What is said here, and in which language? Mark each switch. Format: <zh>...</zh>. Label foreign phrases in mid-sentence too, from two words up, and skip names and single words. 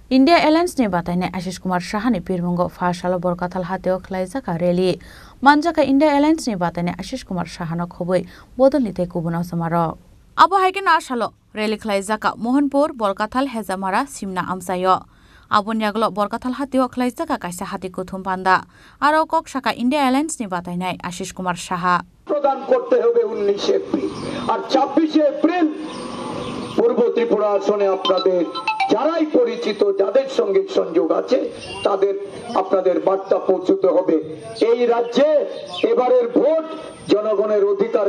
<trp>India Airlines ni batayne Ashish Kumar Shahani Pirmungo Fashalo Borkatal Hateo Klaizaka Rally Manjaka India Airlines ni batayne Ashish Kumar Shahano Khoboi Bodolite Kubuna Samaro Abo Haiken Ashalo Rally Klaizaka Mohanpur Borkatal Hezamara Simna Amsayo Abunyaglo Borkatal Hateo Klaizaka Kaisa Hati Kuthum Panda Aro Kok Shaka India Airlines ni batayne Ashish Kumar Shaha</trp> <bn>প্রদান করতে হবে 19 এপ্রিল আর 26 এপ্রিল পূর্ব ত্রিপুরা আসনে আপনাদের যারাই পরিচিত যাদের সঙ্গে সংযোগ আছে তাদের আপনাদের বার্তা পৌঁছতে হবে এই রাজ্যে এবারের ভোট জনগণের অধিকারের</bn>